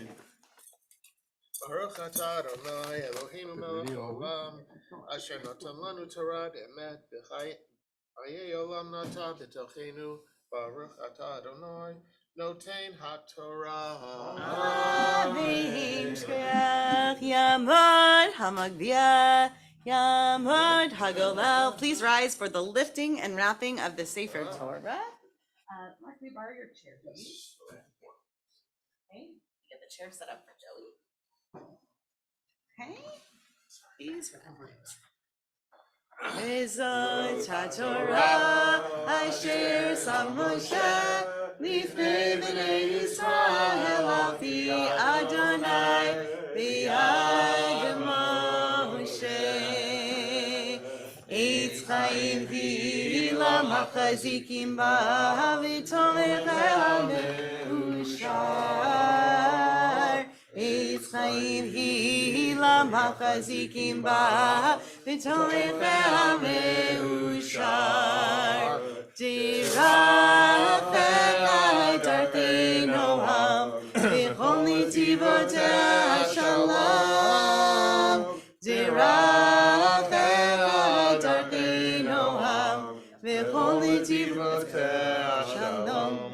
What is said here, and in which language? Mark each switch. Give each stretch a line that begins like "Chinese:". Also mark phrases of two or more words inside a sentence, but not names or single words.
Hebrew: ברוך אתה אדוני אלוהינו מלך העולם אשר נתן לנו תורת אמת בחיי עולם נתן בתוכנו ברוך אתה אדוני נותן התורה. Amen. יישר כוח יעמוד המגביה יעמוד הגולל.
English: Please rise for the lifting and wrapping of the
Hebrew: ספר תורה.
English: Mark, can we borrow your chair, please? Okay, get the chair set up for Joey. Okay, please rise.
Hebrew: וזאת התורה אשר שם משה לפני בני ישראל על פי אדוני ביד משה עץ חיים היא למחזיקים בה ותומכיה מאושר עץ חיים היא למחזיקים בה ותומכיה מאושר דרכיה דרכי נעם וכל נתיבותיה שלום דרכיה דרכי נעם וכל נתיבותיה שלום.